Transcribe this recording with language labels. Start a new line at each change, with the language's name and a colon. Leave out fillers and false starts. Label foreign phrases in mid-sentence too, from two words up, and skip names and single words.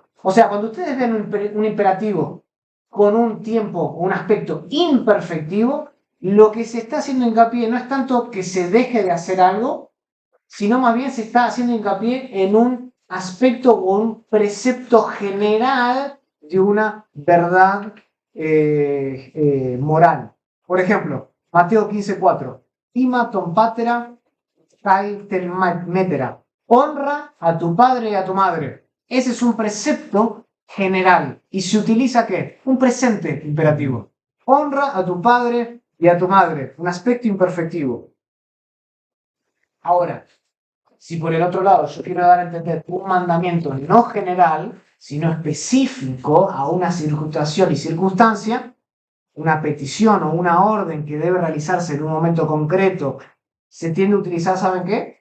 Spanish: O sea, cuando ustedes ven un imperativo con un tiempo o un aspecto imperfectivo, lo que se está haciendo hincapié no es tanto que se deje de hacer algo, sino más bien se está haciendo hincapié en un aspecto o un precepto general de una verdad moral. Por ejemplo, Mateo 15:4.
Greek: Τίμα τὸν πατέρα καὶ τὴν μητέρα.
Spanish: Honra a tu padre y a tu madre. Ese es un precepto general. ¿Y se utiliza qué? Un presente imperativo. Honra a tu padre y a tu madre. Un aspecto imperfectivo. Ahora, si por el otro lado yo quiero dar a entender un mandamiento no general, sino específico a una situación y circunstancia, una petición o una orden que debe realizarse en un momento concreto, se tiende a utilizar, ¿saben qué?